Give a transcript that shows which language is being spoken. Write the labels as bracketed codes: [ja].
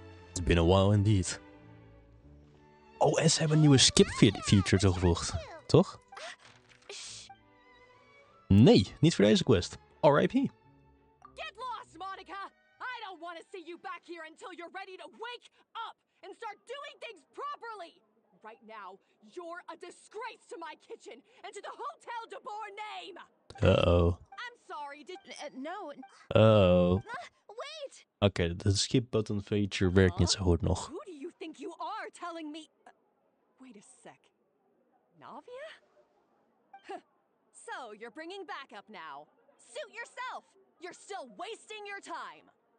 [en] It's been a while indeed. [nl] Oh, en ze hebben een nieuwe skip feature toegevoegd. Toch? Nee, niet voor deze quest. [en] R.I.P. Get lost, Monica! I don't want to see you back here until you're ready to wake up and start doing things properly! Right now, you're a disgrace to my kitchen and to the Hotel de Boer name! Uh-oh. I'm sorry, no... Oh. Wait! [nl] Oké, de skip button feature werkt niet zo goed nog. [en] Who do you think you are telling me... wait a sec. Navia? So, you're bringing backup now. Suit yourself! You're still wasting your time!